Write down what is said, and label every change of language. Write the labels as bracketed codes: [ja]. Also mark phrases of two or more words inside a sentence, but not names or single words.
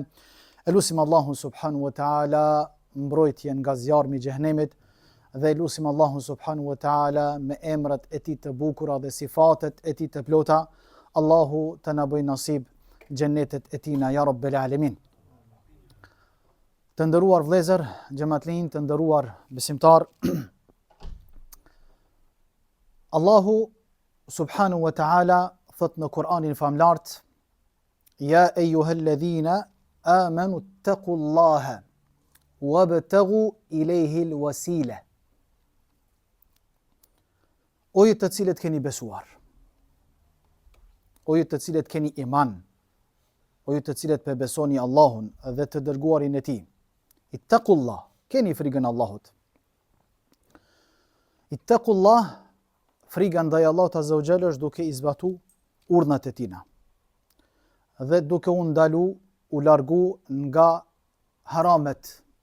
[sq] Elusim Allahun [ar] سبحانه وتعالى [sq] mbrojtjen nga zjarmi i xhehenemit dhe lutim Allahun [ar] سبحانه وتعالى [sq] me emrat e tij të bukura dhe sifatet e tij të plota, Allahu të na bëjë nasib xhennetet e tina [ar] يا رب العالمين. [sq] Të nderuar vëllezër, xhamatllin, të nderuar besimtar, Allahu [ar] سبحانه وتعالى [sq] thot në Kur'anin famlart: [ar] يا أيها الذين آمنوا اتقوا الله وابتغوا إليه الوسيلة. [sq] O ju të cilët keni besuar, o ju të cilët keni iman, o ju të cilët besoni Allahun dhe të dërguarin e tij, ittaqullah, keni frikën Allahut. Ittaqullah, frika ndaj Allahut [ar] عز وجل [sq] është duke i zbatu urdhnat e tina dhe duke u ndalu, u largu nga haramet.